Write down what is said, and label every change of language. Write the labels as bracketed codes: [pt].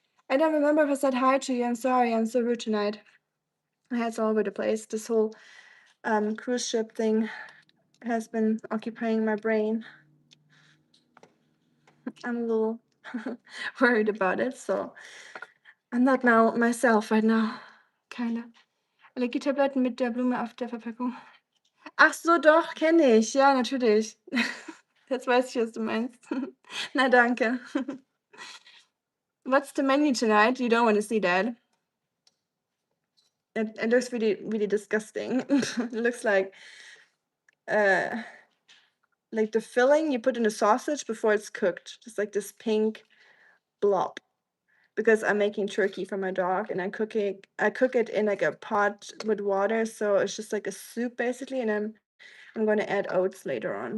[en] I don't remember if I said hi to you. I'm sorry, I'm so rude tonight. My head's all over the place. This whole cruise ship thing has been occupying my brain. I'm a little worried about it, so I'm not now myself right now. Kinda. [de] Allergietabletten mit der Blume auf der Verpackung. Ach so, doch, kenne ich. Ja, natürlich. Jetzt weiß ich, was du meinst. Na, danke. [en] What's the menu tonight? You don't want to see that. It looks really, really disgusting. It looks like the filling you put in a sausage before it's cooked. Just like this pink blob. Because I'm making turkey for my dog and I cook it in like a pot with water, so it's just like a soup basically, and I'm going to add oats later on.